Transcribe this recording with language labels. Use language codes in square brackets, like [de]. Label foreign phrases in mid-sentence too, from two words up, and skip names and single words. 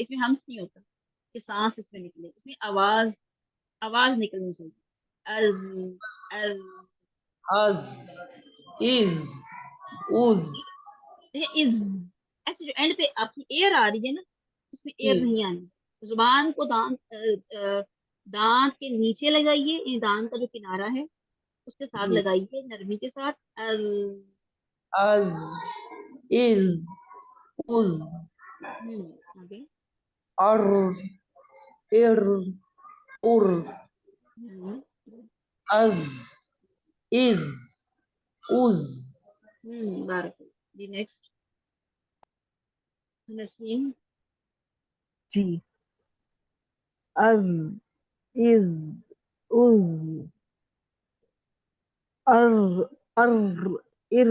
[ur] اس میں ہمس نہیں ہوتا کہ سانس اس میں نکلے، اس میں آواز نکلنی چاہیے. अज अज. Az, is, uz. دیکھیے از ایسے جو اینڈ پہ آپ کی ایئر آ رہی ہے نا، اس میں ایئر जी. نہیں آنی۔ زبان کو دانت دانت کے نیچے لگائیے، یہ دانت کا جو کنارہ ہے اس کے ساتھ جی لگائیے نرمی کے ساتھ. از از از آگے. ار ار ار ہم، از از از [ar] بارک اللہ. [ur] جی نیکسٹ نسیم. جی از از از ار ار ار